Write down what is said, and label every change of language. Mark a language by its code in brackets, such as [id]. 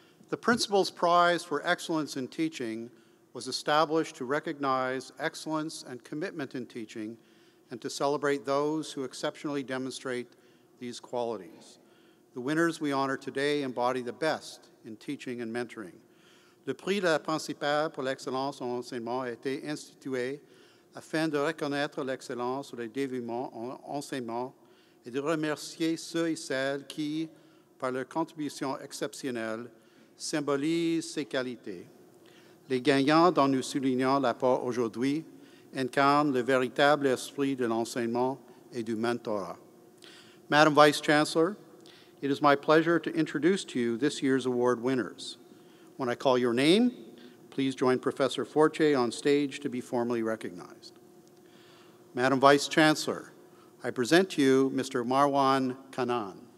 [en] The Principal's Prize for Excellence in Teaching was established to recognize excellence and commitment in teaching and to celebrate those who exceptionally demonstrate these qualities. The winners we honor today embody the best in teaching and mentoring. [fr] Le prix de la principale pour l'excellence en enseignement a été institué afin de reconnaître l'excellence ou le dévouement en enseignement et de remercier ceux et celles qui, par leur contribution exceptionnelle, symbolisent ces qualités. Les gagnants dont nous soulignons l'apport aujourd'hui incarnent le véritable esprit de l'enseignement et du mentorat. [en] Madam Vice Chancellor, it is my pleasure to introduce to you this year's award winners. When I call your name, please join Professor Fortier on stage to be formally recognized. Madam Vice Chancellor, I present to you Mr. Marwan Kanan.